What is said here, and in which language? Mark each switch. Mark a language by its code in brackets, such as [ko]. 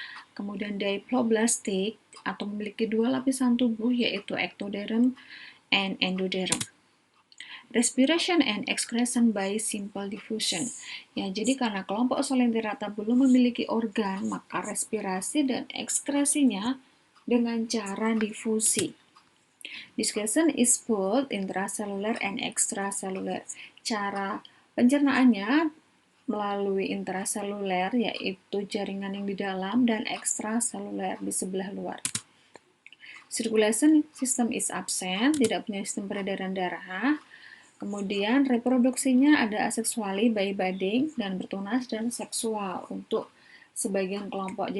[id] Kemudian diploblastic atau memiliki dua lapisan tubuh yaitu ectoderm and endoderm. [en] Respiration and excretion by simple diffusion. [id] Ya, jadi karena kelompok Solenterata belum memiliki organ, maka respirasi dan ekskresinya dengan cara difusi. [en] Discussion is both intracellular and extracellular. [id] Cara pencernaannya melalui intraseluler, yaitu jaringan yang di dalam, dan ekstraseluler di sebelah luar. [en] Circulation system is absent, [id] tidak punya sistem peredaran darah. Kemudian reproduksinya ada aseksuali [en] by budding [id] dan bertunas dan seksual untuk sebagian kelompok.